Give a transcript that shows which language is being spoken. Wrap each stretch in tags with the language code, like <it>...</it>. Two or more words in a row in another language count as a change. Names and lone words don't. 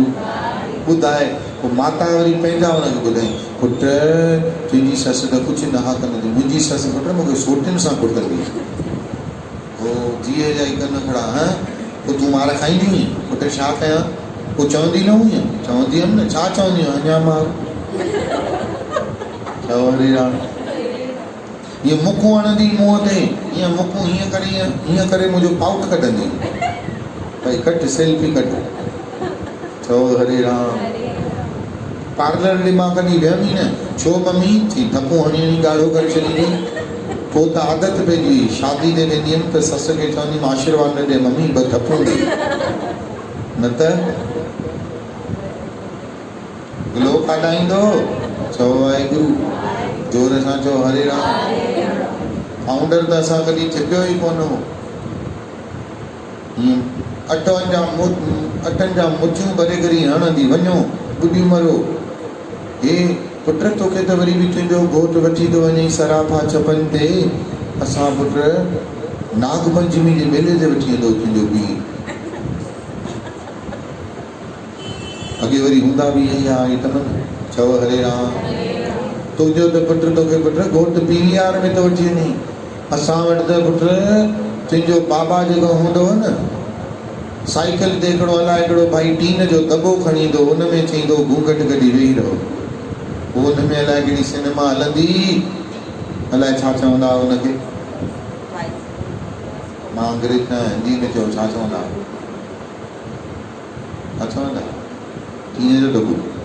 <sd>ॿुधाए पोइ माता वरी पंहिंजा हुनखे ॿुधाई, पुट तुंहिंजी ससु त कुझु न हा कंदी, मुंहिंजी ससु पुट मूंखे सोटियुनि सां कुटंदी। पोइ जीअ जा ई कन खड़ा, हा पोइ तूं मार खाईंदी हुई, पुट छा कयां? पोइ चवंदी न हुई? चवंदी हुअमि न। छा चवंदी हुई? अञा मार। चओ हरे राम। ईअं मुखूं हणंदी मुंहं ते, ईअं मुखूं हीअं करे मुंहिंजो पाउट कढंदी, भई कट सेल्फी कट। चओ हरे राम। पार्लर ॾे मां कॾहिं वियमि ई न। छो मम्मी? चई धपो हणी हणी ॻाढ़ो करे छॾींदी। पोइ त आदत पइजी वई, शादी ते वेंदी हुअमि त ससु खे चवंदी मां आशीर्वाद न ॾे मम्मी, ॿ धपो ॾे, न त ग्लो खाॾाईंदो। चओ वाहेगुरु। जोर सां चओ हरे राम। फाउंडर त असां कॾहिं थिबियो ई कोन हो। अटनि जा मुचियूं भरे करे हणंदी, वञो ॿुधी मरो। हे पुट तोखे त वरी बि तुंहिंजो घोटु वठी थो वञे सराफा छपनि ते, असां पुट नाग पंचमी जे मेले ते वठी वेंदो तुंहिंजो पीउ। अॻे वरी हूंदा बि इहे आइटम। चओ हरे राम। तुंहिंजो त पुट तोखे पुट घोटु PVR में थो वठी वञे, असां वटि त पुट तुंहिंजो बाबा जेको हूंदो न, साइकिल ते हिकिड़ो अलाए हिकिड़ो भाई टीन जो दॿो खणी ईंदो, हुन में चईंदो घूंघट कढी वेही रहो। पोइ हुन में अलाए कहिड़ी सिनेमा हलंदी, अलाए छा चवंदा हुनखे, मां अंग्रेज न हिंदी में चयो, छा चवंदा टीन जो दॿो।</sd>